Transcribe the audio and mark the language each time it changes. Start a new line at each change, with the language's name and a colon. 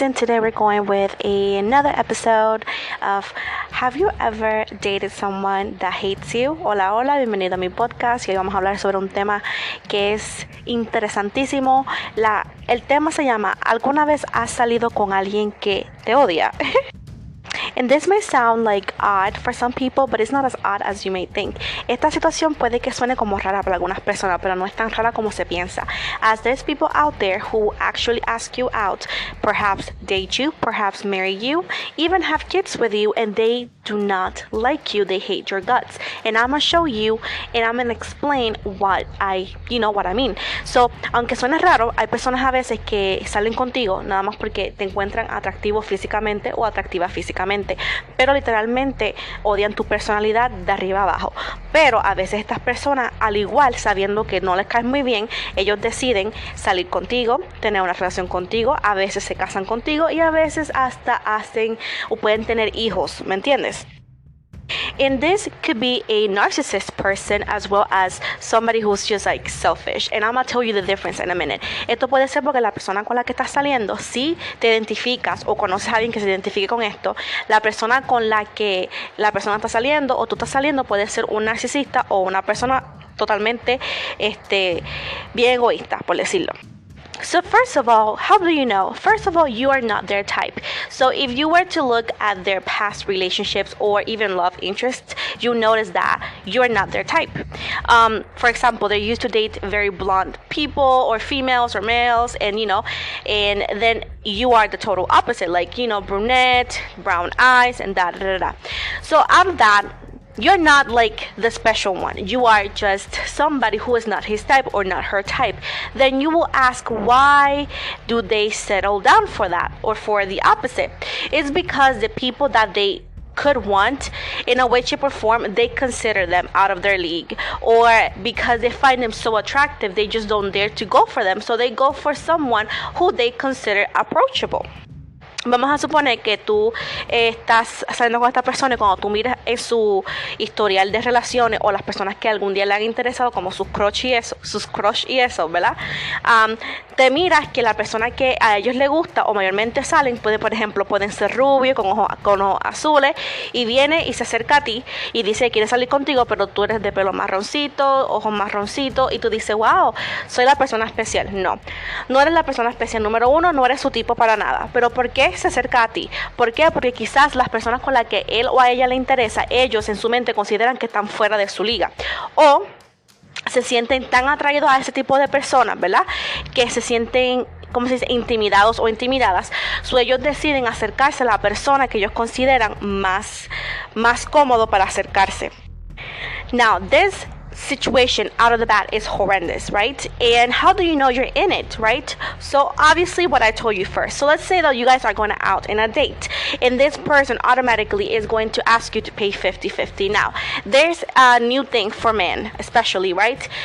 English: And today we're going with another episode of Have You Ever Dated Someone That Hates You?
Spanish: Hola, bienvenido a mi podcast. Y hoy vamos a hablar sobre un tema que es interesantísimo. El tema se llama ¿Alguna vez has salido con alguien que te odia?
English: And this may sound like odd for some people, but it's not as odd as you may think.
Spanish: Esta situación puede que suene como rara para algunas personas, pero no es tan rara como se piensa.
English: As there's people out there who actually ask you out, perhaps date you, perhaps marry you, even have kids with you, and they do not like you. They hate your guts. And I'm gonna show you, and I'm gonna explain what I mean.
Spanish: So, aunque suene raro, hay personas a veces que salen contigo nada más porque te encuentran atractivo físicamente o atractiva físicamente. Pero literalmente odian tu personalidad de arriba abajo. Pero a veces estas personas, al igual sabiendo que no les caes muy bien, ellos deciden salir contigo, tener una relación contigo, a veces se casan contigo y a veces hasta hacen o pueden tener hijos, ¿me entiendes?
English: And this could be a narcissist person as well as somebody who's just like selfish. And I'm going to tell you the difference in a minute.
Spanish: Esto puede ser porque la persona con la que estás saliendo, si te identificas o conoces a alguien que se identifique con esto, la persona con la que la persona está saliendo o tú estás saliendo puede ser un narcisista o una persona totalmente bien egoísta, por decirlo.
English: So first of all, how do you know? First of all, you are not their type. So if you were to look at their past relationships or even love interests, you notice that you are not their type. For example, they used to date very blonde people or females or males, and then you are the total opposite, like, brunette, brown eyes, and da da da da. So out of that, you're not like the special one. You are just somebody who is not his type or not her type. Then you will ask, why do they settle down for that or for the opposite? It's because the people that they could want, in a way, shape, or form, they consider them out of their league, or because they find them so attractive, they just don't dare to go for them. So they go for someone who they consider approachable.
Spanish: Vamos a suponer que tú estás saliendo con esta persona y cuando tú miras en su historial de relaciones o las personas que algún día le han interesado como sus crush y eso, ¿verdad? Te miras que la persona que a ellos les gusta o mayormente salen, pueden ser rubios, con ojos azules, y viene y se acerca a ti y dice que quiere salir contigo, pero tú eres de pelo marroncito, ojos marroncitos, y tú dices, wow, soy la persona especial. No eres la persona especial. Número uno, no eres su tipo para nada. ¿Pero por qué se acerca a ti? ¿Por qué? Porque quizás las personas con las que él o a ella le interesa, ellos en su mente consideran que están fuera de su liga, o se sienten tan atraídos a ese tipo de personas, ¿verdad? Que se sienten, ¿cómo se dice?, intimidados o intimidadas. Ellos deciden acercarse a la persona que ellos consideran más cómodo para acercarse.
English: Now, this situation out of the bat is horrendous, right? And how do you know you're in it, right? So obviously what I told you first. So let's say that you guys are going out in a date, and this person automatically is going to ask you to pay 50-50. Now, there's a new thing for men, especially, right?